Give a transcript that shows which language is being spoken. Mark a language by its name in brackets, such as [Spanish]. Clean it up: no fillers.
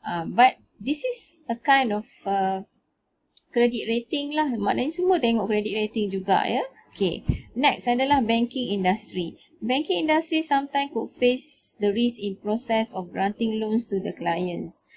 [English] But this is a kind of credit rating lah. [Malay] Maknanya semua tengok [English] credit rating [Malay] juga ya. Okay. [English] Next adalah banking industry. Banking industry sometimes could face the risk in process of granting loans to the clients.